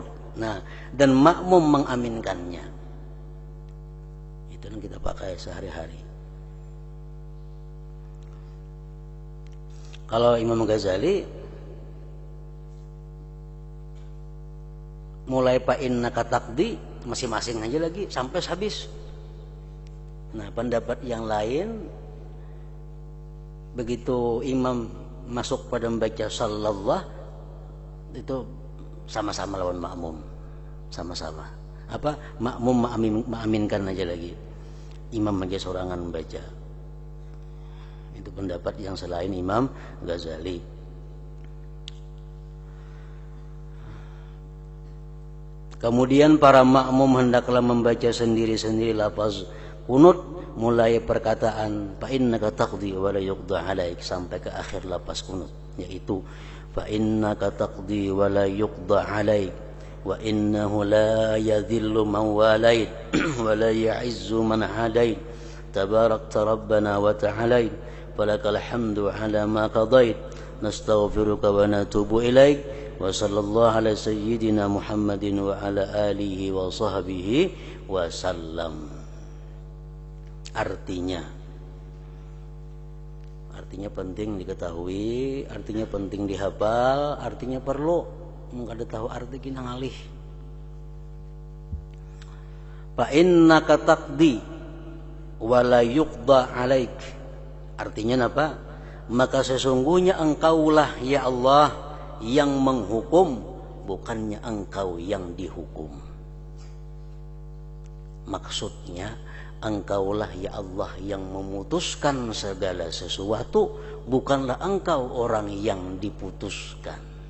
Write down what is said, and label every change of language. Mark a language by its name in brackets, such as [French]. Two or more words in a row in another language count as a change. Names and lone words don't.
[Indonesian] Nah, dan makmum mengaminkannya. Itu yang kita pakai sehari-hari. Kalau Imam Ghazali mulai [Arabic] فإنك تقضي [Indonesian] masing-masing aja lagi sampai habis. Nah, pendapat yang lain begitu imam masuk pada membaca sallallahu itu sama-sama lawan makmum. Sama-sama. Apa? Makmum mengaminkan aja lagi. Imam aja sorangan membaca. Itu pendapat yang selain Imam Ghazali. Kemudian para makmum hendaklah membaca sendiri-sendiri lafaz kunut mulai perkataan [Arabic] فإنك تقضي ولا يقضى عليك [Indonesian] sampai ke akhir lafaz kunut, yaitu [Arabic] فإنك تقضي ولا يقضى عليك وإنه لا يذل من واليت ولا يعز من هاديت تباركت ربنا وتعاليت فلك الحمد على ما قضيت نستغفرك ونتوب إليك وصلى الله على سيدنا محمد وعلى آله وصحبه وسلم. [Indonesian] Artinya penting diketahui, artinya penting dihafal, artinya perlu [Banjar] mengkada tahu arti kina ngalih. [Arabic] فإنك تقضي ولا يقضى عليك. [Indonesian] Artinya apa? Maka sesungguhnya engkaulah [Arabic] يا الله [Indonesian] yang menghukum, bukannya engkau yang dihukum. Maksudnya engkaulah [Arabic] يا الله [Indonesian] yang memutuskan segala sesuatu, bukanlah engkau orang yang diputuskan.